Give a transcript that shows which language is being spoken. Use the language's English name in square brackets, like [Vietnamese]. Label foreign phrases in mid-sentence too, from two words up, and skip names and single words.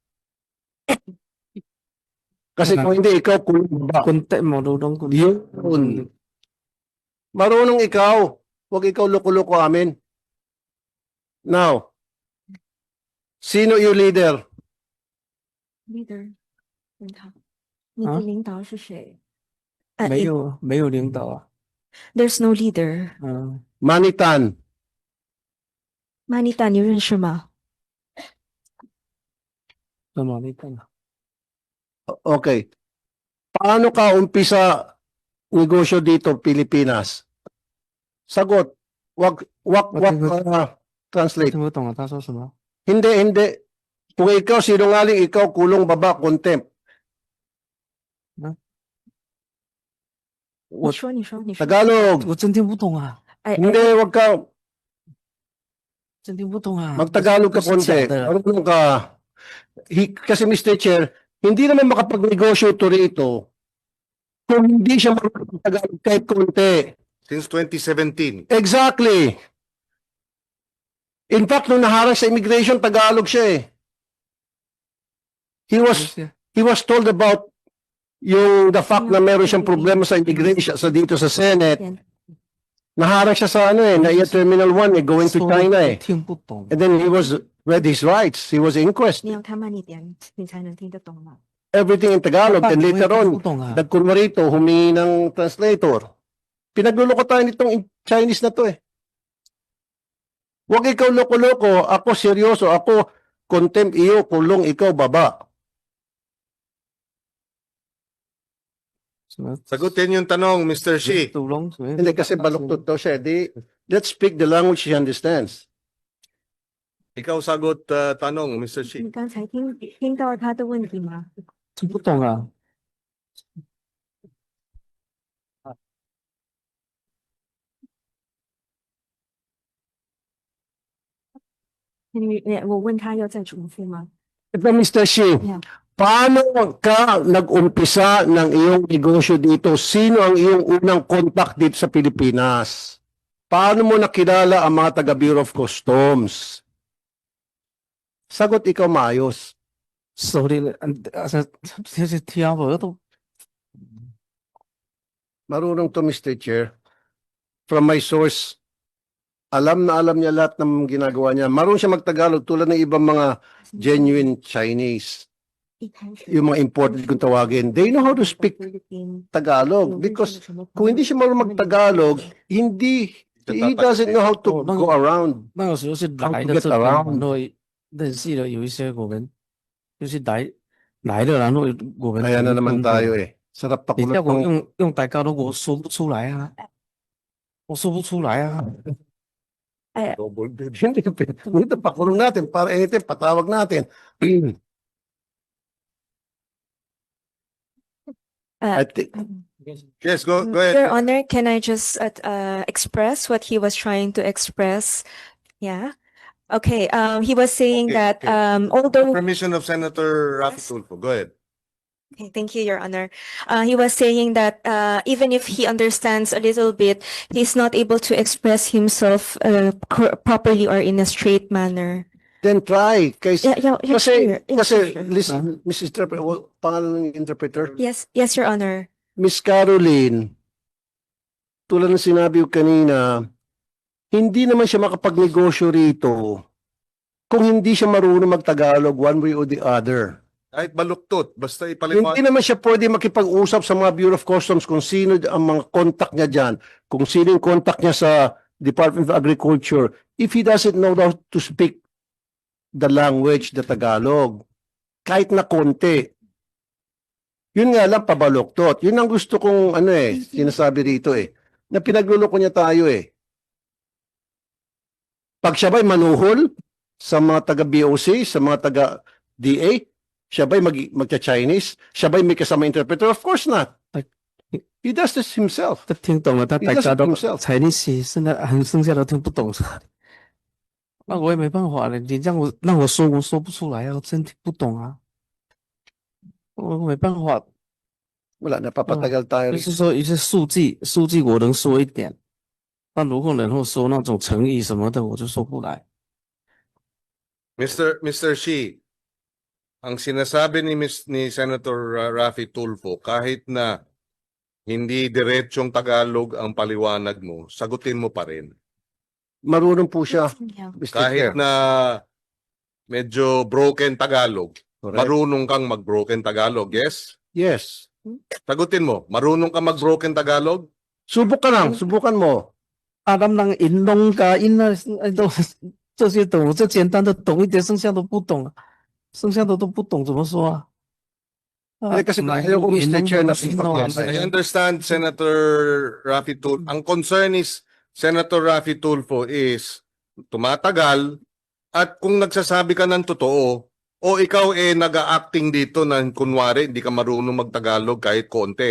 [Filipino] Kasi kung hindi, ikaw kulong ba? Konti, marunong ko. Yun. Marunong ikaw. Huwag ikaw loko-loko amin. Now, sino yung leader? [Chinese] leader 问他，你的领导是谁？没有领导啊。 [English] There's no leader. [Chinese] Manitan. Manita 你认识吗？ [English] Okay. [Filipino] Paano ka umpisa negosyo dito, Pilipinas? Sagot. Wag translate. [Chinese] 听不懂啊，他说什么？ [Filipino] Hindi. Kung ikaw sinungaling, ikaw kulong baba, contempt. [Chinese] 你说，你说，你说。 [Filipino] Tagalog. [Chinese] 我真听不懂啊， [Filipino] Hindi, wag ka. [Chinese] 真听不懂啊。 [Filipino] Magtagalog ka [Chinese] 这是假 [Filipino] konti. [Chinese] 的。 [Filipino] Marunong ka. Kasi Mr. Chair, hindi naman makapagnegosyo ito rito kung hindi siya marunong Tagalog kahit konti. [English] Since 2017. Exactly. In fact, [Filipino] nung naharang sa immigration, Tagalog siya eh. [English] He was told about the fact [Filipino] na meron siyang problema sa immigration dito sa Senate. Naharang siya sa NAIA Terminal 1 [English] going to China [Filipino] eh. [Chinese] 听不懂。 [English] And then he was read his rights. He was inquest. [Chinese] 你要他慢一点，你才能听得懂嘛。 [English] Everything in Tagalog. And later [Chinese] 听 [English] on, [Chinese] 不懂啊。 [Filipino] nagkunwa rito, humingi ng translator. Pinagluloko tayo nitong Chinese na to eh. Huwag ikaw loko-loko, ako seryoso, ako contempt iyo, kulong ikaw baba. Sagutin yung tanong, Mr. Shi. Hindi kasi baluktot daw siya. [English] Let's speak the language she understands. [Filipino] Ikaw sagot tanong, Mr. Shi. [Chinese] 你刚才听到他的问题吗？听不懂啊。我问他要再重复吗？ [Filipino] Ito, Mr. Shi, [English] Yeah. [Filipino] paano ka nag-umpisa ng iyong negosyo dito? Sino ang iyong unang contact dito sa Pilipinas? Paano mo nakilala ang mga taga Bureau of Customs? Sagot ikaw maayos. [English] Sorry, [Chinese] 听我都 [Filipino] Marunong to, Mr. Chair. [English] From my source, [Filipino] alam na alam niya lahat ng ginagawa niya. Marunong siya magtagalog tulad ng ibang mga [English] genuine Chinese. [Chinese] 一开始 [Filipino] Yung mga imported kung tawagin. [English] They know how to speak Tagalog because [Filipino] kung hindi siya marunong magtagalog, [English] he doesn't know how to go around. [Chinese] 那个时候是来 [English] How to [Chinese] 的 [English] get [Chinese] 这边， [English] around. [Chinese] 然后认识了有一些我们就是来的，然后我们 [Filipino] Kaya na naman tayo eh. Sarap [Chinese] 等一下 [Filipino] pakulot [Chinese] 我 [Filipino] ng [Chinese] 用大家都我说不出来啊，我说不出来啊。 [English] double bed. [Filipino] Hindi, ito pakulong natin para anytime patawag natin. [English] I think, Yes, go Your ahead. Honor, can I just express what he was trying to express? Yeah. Okay. He was saying Okay, that okay. although Permission of Senator Rafi Tulfo. Go ahead. okay, thank you, Your Honor. He was saying that even if he understands a little bit, he's not able to express himself properly or in a straight manner. then try. Kasi, Yeah, sure. Yeah, [Filipino] kasi, [English] sure. listen, Mrs. Interpreter, [Filipino] pangalan ng interpreter? [English] Yes, Your Honor. [Filipino] Miss Caroline, tulad ng sinabi ko kanina, hindi naman siya makapagnegosyo rito kung hindi siya marunong magtagalog [English] one way or the other. [Filipino] Kahit baluktot, basta ipaliwanag. Hindi naman siya pwede makipag-usap sa mga Bureau of Customs kung sino ang mga contact niya dyan, kung sino yung contact niya sa Department of Agriculture, [English] if he doesn't know how to speak the language, the Tagalog, [Filipino] kahit na konti. Yun nga lang, pabaluktot. Yun ang gusto kong, sinasabi rito eh. na pinagluloko niya tayo eh. Pag siya ba'y manuhol sa mga taga-BOC, sa mga taga-DA, siya ba'y magcha-Chinese? Siya ba'y may kasama interpreter? [English] Of course not. He does this himself. [Chinese] 他听懂了，他 [English] He [Chinese] 大 [English] does [Chinese] 家 [English] it [Chinese] 都 [English] himself. [Chinese] 才你写，现在剩下的听不懂。那我也没办法了，你让我说，我说不出来啊，我真听不懂啊，我没办法。 [Filipino] Wala, napapatagal tayo [Chinese] 就 [Filipino] rito. [Chinese] 是说一些数据我能说一点，但如果然后说那种成语什么的，我就说不来。 [Filipino] Mr. Shi, ang sinasabi ni Senator Raffy Tulfo, kahit na hindi diretsong Tagalog ang paliwanag mo, sagutin mo pa rin. Marunong po siya, [English] Yeah. [Filipino] Mr. Kahit Chair. na medyo broken Tagalog, [English] Correct. [Filipino] marunong kang mag-broken Tagalog, yes? [English] Yes. [Filipino] Sagutin mo, marunong kang mag-broken Tagalog? Subok ka lang, subukan mo. [Chinese] 阿咱人银龙噶银啊，都这些懂，我最简单的懂一点，剩下都不懂啊，剩下的都不懂怎么说啊？ [Filipino] Eh, kasi ayaw ko, Mr. Chair, na [English] I understand, Senator Raffy Tulfo. [Filipino] Ang concern is, Senator Raffy Tulfo is tumatagal at kung nagsasabi ka ng totoo o ikaw nag-a-acting dito na kunwari hindi ka marunong magtagalog kahit konti.